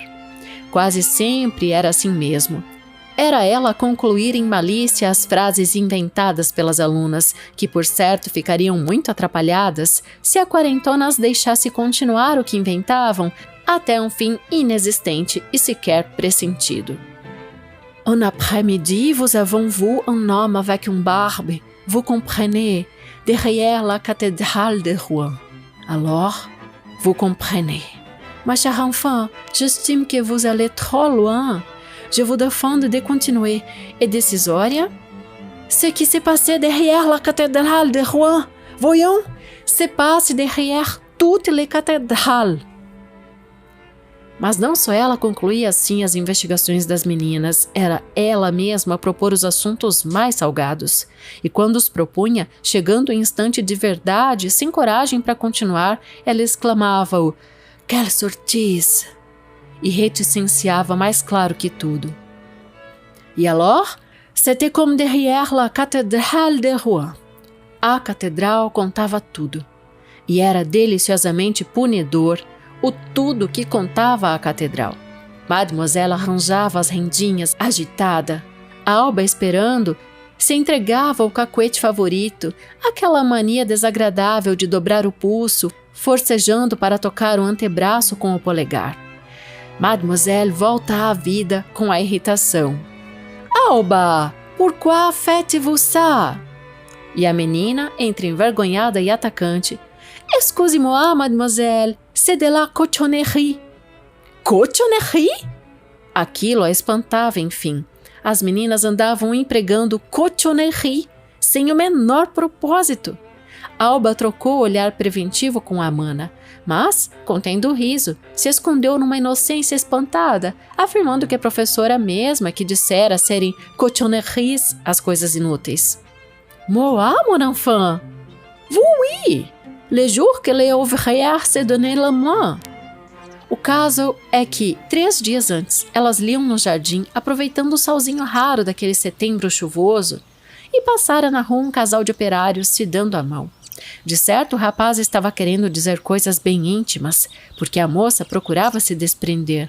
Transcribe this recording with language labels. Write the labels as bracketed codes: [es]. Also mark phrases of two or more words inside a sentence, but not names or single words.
[pt] Quase sempre era assim mesmo. Era ela concluir em malícia as frases inventadas pelas alunas, que por certo ficariam muito atrapalhadas se a quarentona as deixasse continuar o que inventavam até um fim inexistente e sequer pressentido. [fr] Un après-midi, vous avons vu un homme avec une barbe, vous comprenez, derrière la cathédrale de Rouen. Alors, vous comprenez. Ma chère enfant, j'estime que vous allez trop loin. Je vous demande de continuer. Et décisoria? Ce qui s'est passé derrière la cathédrale de Rouen, voyons, se passe derrière toutes les cathédrales. [pt] Mas não só ela concluía assim as investigações das meninas, era ela mesma a propor os assuntos mais salgados. E quando os propunha, chegando o instante de verdade, sem coragem para continuar, ela exclamava o [fr] «Quelle sottise!» [pt] e reticenciava mais claro que tudo. [fr] E alors, c'était comme derrière la cathédrale de Rouen. [pt] A catedral contava tudo. E era deliciosamente punidor o tudo que contava a catedral. Mademoiselle arranjava as rendinhas, agitada. Alba, esperando, se entregava ao cacuete favorito, aquela mania desagradável de dobrar o pulso, forcejando para tocar o antebraço com o polegar. Mademoiselle volta à vida com a irritação. [fr] Alba, pourquoi faites-vous ça? [pt] E a menina, entre envergonhada e atacante, [fr] Excusez-moi, mademoiselle, c'est de la cochonnerie. Cochonnerie? [pt] Aquilo a espantava, enfim. As meninas andavam empregando cochonnerie, sem o menor propósito. Alba trocou o olhar preventivo com a mana, mas, contendo o riso, se escondeu numa inocência espantada, afirmando que a professora mesma que dissera serem cochonneries as coisas inúteis. [fr] Moi, mon enfant? Oui! Le jour que les ouvrières se donnaient la main. [pt] O caso é que, 3 dias antes, elas liam no jardim, aproveitando o solzinho raro daquele setembro chuvoso, e passara na rua um casal de operários se dando a mão. De certo, o rapaz estava querendo dizer coisas bem íntimas, porque a moça procurava se desprender.